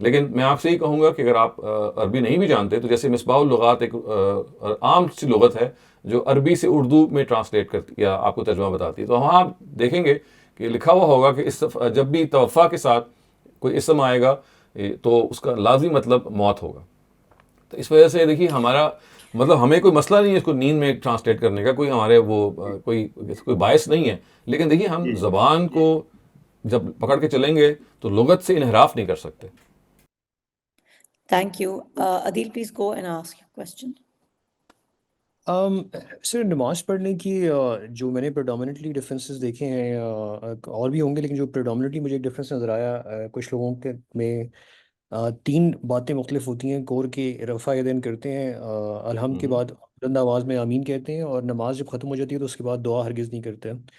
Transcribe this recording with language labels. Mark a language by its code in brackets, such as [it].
[ur] لیکن میں آپ سے ہی کہوں گا کہ اگر آپ عربی نہیں بھی جانتے تو جیسے مصباح اللغات ایک عام سی لغت ہے جو عربی سے اردو میں ٹرانسلیٹ کرتی یا آپ کو ترجمہ بتاتی ہے. تو وہاں آپ دیکھیں گے کہ لکھا ہوا ہوگا کہ جب بھی توفع کے ساتھ کوئی اسم آئے گا تو اس کا لازمی مطلب موت ہوگا. تو اس وجہ سے دیکھیے ہمارا مطلب ہمیں کوئی مسئلہ نہیں ہے اس کو نیند میں ٹرانسلیٹ کرنے کا, کوئی ہمارے وہ کوئی باعث نہیں ہے. لیکن دیکھیے ہم زبان کو جب پکڑ کے چلیں گے تو لغت سے انحراف نہیں کر سکتے. [en] Thank you. Adil, please go and ask your question. [ur] سر نماز پڑھنے کی جو میں نے پریڈومنیٹلی ڈفرینسز دیکھے ہیں, اور بھی ہوں گے, لیکن جو پریڈومنیٹلی مجھے ایک ڈفرینس نظر آیا کچھ لوگوں کے میں 3 باتیں مختلف ہوتی ہیں. کور کے رفع یدین کرتے ہیں, الحمد کے بعد بلند آواز میں آمین کہتے ہیں, اور نماز جب ختم ہو جاتی ہے تو اس کے بعد دعا ہرگز نہیں کرتے.